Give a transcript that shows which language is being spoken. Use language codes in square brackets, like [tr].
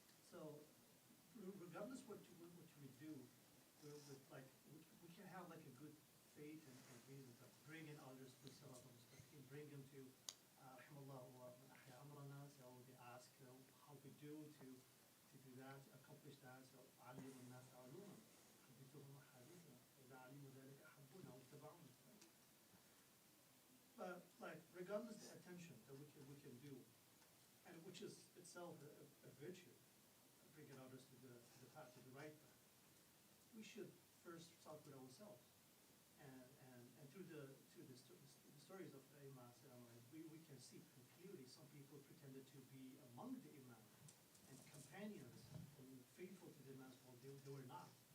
[en] So regardless what you do, we can have like a good faith and reason to bring in others to Salat al-Mustaqim, bring them to [ar] Rahmallah wa Ahya Amrana, [en] so they ask how we do to do that, to accomplish that. [ar] So علم الناس علوما حدثهم أحاديثا إذا علموا ذلك أحبونا واتبعونا. [en] But like regardless the attention that we can do, and which is itself a virtue, bringing others to the path, to the right path, we should first start with ourselves. And through the stories of the Imam, we can see clearly some people pretended to be among the Imam and companions and faithful to the Imam, well, they were not.